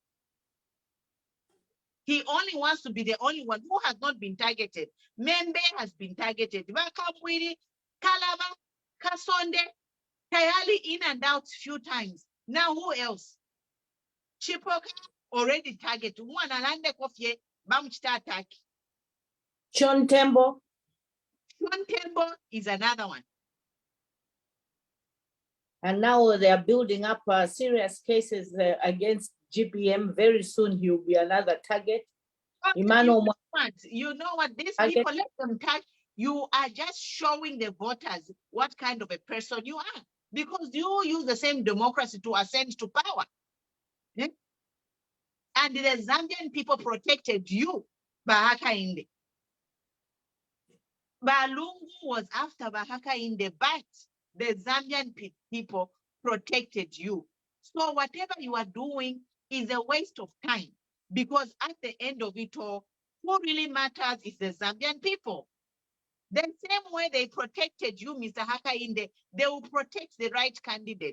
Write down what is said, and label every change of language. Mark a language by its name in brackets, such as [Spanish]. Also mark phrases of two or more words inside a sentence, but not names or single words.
[English] He only wants to be the only one who has not been targeted. Membe has been targeted. Vakabwiri, Kalaba, Kasonde, Tayali in and out few times. Now who else? Chipoka already targeted. [Bemba] One alande kofye bamchita attack. [English] John Tembo. John Tembo is another one. And now they are building up serious cases against GPM. Very soon he will be another target. Emmanuel, you know what? These people, let them touch. You are just showing the voters what kind of a person you are, because you use the same democracy to ascend to power. Yeah? And the Zambian people protected you. Bahaka Inde. Balungu was after Bahaka Inde, but the Zambian people protected you. So whatever you are doing is a waste of time, because at the end of it all, who really matters is the Zambian people. The same way they protected you, Mr. Hakainde, they will protect the right candidate.